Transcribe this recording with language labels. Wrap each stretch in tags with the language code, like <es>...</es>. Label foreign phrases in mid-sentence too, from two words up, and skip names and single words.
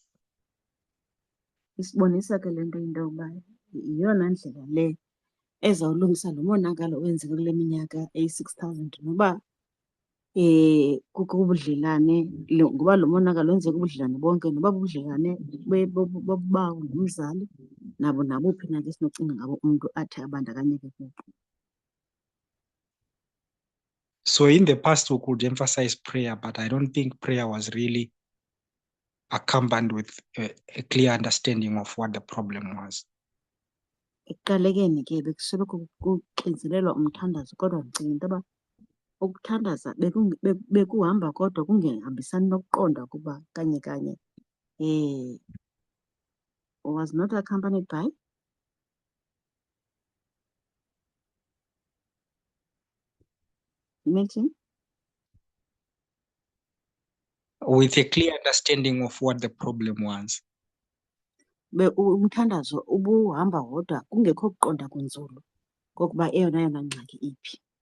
<xh>isibonisa ke le nto into yokuba yiyona ndlela le ezawulungisa lo monakalo owenzeka kule minyaka eyi-6,000 noba kukho ubudlelane, ngoba lo monakalo wenzeka ubudlelane bonke, noba bubudlelane bobawo ngumzali nabo nabuphi na ke esinocinga ngabo umntu athi abandakanyeke kubo.</xh> <en>So in the past, we could emphasize prayer, but I don't think prayer was really accompanied with a clear understanding of what the problem was.</en> <xh>Ekuqalekeni ke bekusoloko kuxinzelelwa umthandazo, kodwa ndicinga into yoba ukuthandaza bekuhamba kodwa kungehambisani nokuqonda ukuba kanye kanye</xh> <en>was not accompanied by Milton, with a clear understanding of what the problem was.</en> <xh>umthandazo ubuhamba wodwa kungekho kuqonda kunzulu kokuba eyona ngxaki iphi.</xh>